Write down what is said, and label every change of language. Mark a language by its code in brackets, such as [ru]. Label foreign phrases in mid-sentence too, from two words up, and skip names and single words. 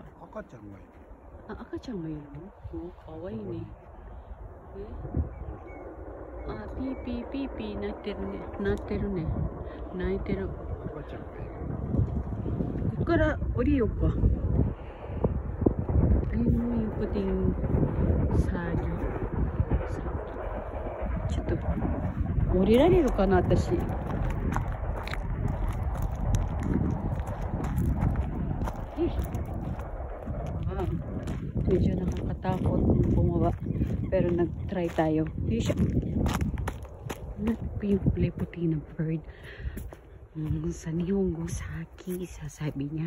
[ja] 赤ちゃんがいる。あ、赤ちゃんがいるの？かわいいね。あ、ピーピーピーピー鳴ってるね。鳴ってるね。鳴いてる。赤ちゃんがいる。ここから降りようか。 [tl] Ayun mo yung puting sagi. [ja] ちょっと降りられるかな私。 [tl] Medyo nakakatakot bumaba. Pero nag-try tayo. Yung puti na bird. Sa Nihongo, saki, sasabi niya.